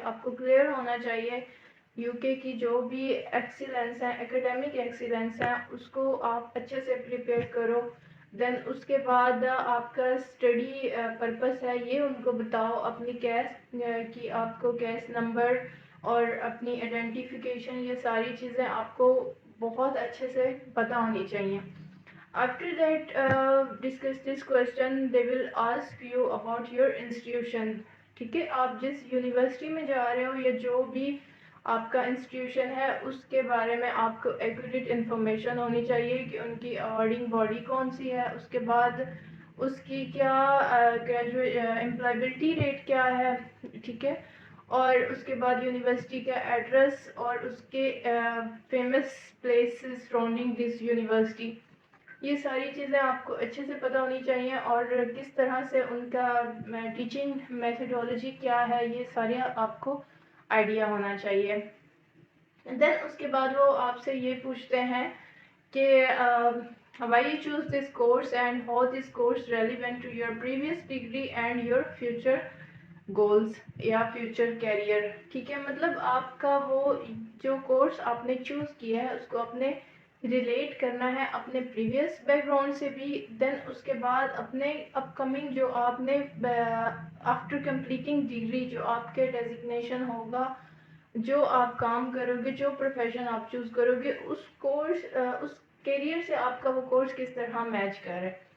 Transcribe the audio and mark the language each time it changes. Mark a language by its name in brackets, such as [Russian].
[Urdu] آپ کو کلیئر ہونا چاہیے یو کے کی جو بھی ایکسیلنس ہے، ایکیڈیمک ایکسیلنس ہے، اس کو آپ اچھے سے پریپیئر کرو. دین اس کے بعد آپ کا اسٹڈی پرپس ہے یہ ان کو بتاؤ، اپنی کیس کی آپ کو کیس نمبر اور اپنی آئیڈینٹیفیکیشن، یہ ساری چیزیں آپ کو بہت اچھے سے پتہ ہونی چاہیے. [English] After that, discuss this question. They will ask you about your institution. [Urdu] ٹھیک ہے. آپ جس یونیورسٹی میں جا رہے ہو یا جو بھی آپ کا انسٹیٹیوشن ہے اس کے بارے میں آپ کو ایکوریٹ انفارمیشن ہونی چاہیے کہ ان کی اوارڈنگ باڈی کون سی ہے، اس کے بعد اس کی کیا امپلائبلٹی ریٹ کیا ہے. ٹھیک ہے. اور اس کے بعد یونیورسٹی کا ایڈریس اور اس کے famous places surrounding this university. یہ ساری چیزیں آپ کو اچھے سے پتہ ہونی چاہیے، اور کس طرح سے ان کا ٹیچنگ میتھڈولوجی کیا ہے یہ سارے آپ کو آئیڈیا ہونا چاہیے. دین اس کے بعد وہ آپ سے یہ پوچھتے ہیں کہ [English] why you choose this course and how this course relevant to your previous degree and your future goals [Urdu] یا فیوچر کیریئر. ٹھیک ہے. مطلب آپ کا وہ جو کورس آپ نے چوز کیا ہے اس کو اپنے ریلیٹ کرنا ہے اپنے پریویس بیک گراؤنڈ سے بھی. دین اس کے بعد اپنے اپ کمنگ جو آپ نے آفٹر کمپلیٹنگ ڈگری جو آپ کے ڈیزگنیشن ہوگا، جو آپ کام کرو گے، جو پروفیشن آپ چوز کرو گے، اس کورس اس کیریئر سے آپ کا وہ کورس کس طرح میچ کر رہا ہے.